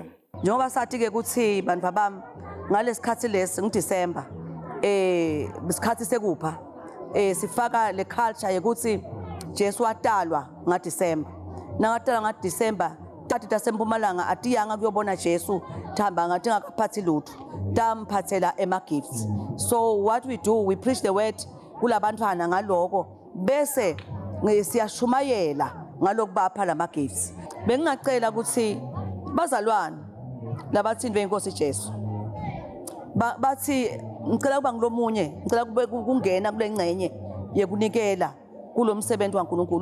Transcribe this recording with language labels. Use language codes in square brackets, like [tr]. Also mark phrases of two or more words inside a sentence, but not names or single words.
[ss] Njengoba sathi ke kuthi bantwa bami ngalesikhathi lesi ngiDisember isikhathi sekupha sifaka le culture yekuthi Jesu watalwa ngaDisember. Nangatalwa ngaDisember tathi tasempumalanga atiyanga kuyobona Jesu thamba ngathi ngakaphathi lutho tamphathela gifts. [en] So what we do, we preach the word [ss] kulabantwana ngaloko bese siyashumayela ngalokubapha lama gifts. Bengingacela ukuthi bazalwane labathindwe inkosi Jesu bathi ngicela kuba ngilomunye ngicela kube kungena kule ngcenye yekunikela kulomsebenzi waNkulunkulu.